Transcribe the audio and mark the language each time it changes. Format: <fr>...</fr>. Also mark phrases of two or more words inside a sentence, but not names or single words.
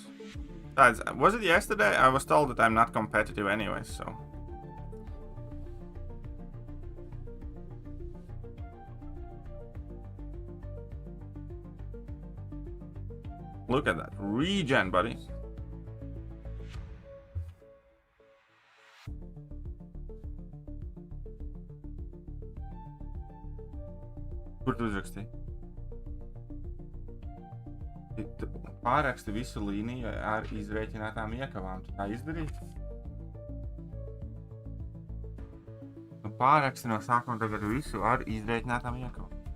<en>Besides, was it yesterday? I was told that I'm not competitive anyway, so. Look at that. Regen, buddy.</en> <lv>Kur tu uzrakstīji? Pārraksti visu līniju ar izrēķinātām iekavām. Tu tā izdarīji? Nu, pārraksti no sākuma tagad visu ar izrēķinātām iekavām.</lv>